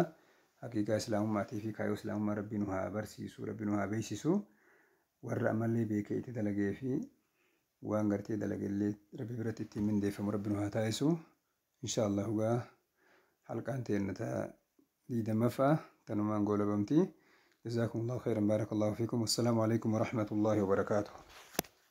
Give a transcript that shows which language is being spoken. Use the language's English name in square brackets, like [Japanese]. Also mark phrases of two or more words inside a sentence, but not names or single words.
[Oromo] Haqiiqaa islaamummaatii fi kaayyoo islaamummaa rabbiin nu haa barsiisu rabbiin nu haa beeksisu warra amallee beekee itti dalagee fi waan gartee dalagellee rabbi biratti ittiin mindeeffamu rabbiin nu haa taasisu inshaallahu gaa halqaan teennata diidammaffaa tanumaan goolabamti. [Arabic] جزاكم الله خيرا بارك الله فيكم والسلام عليكم ورحمة الله وبركاته.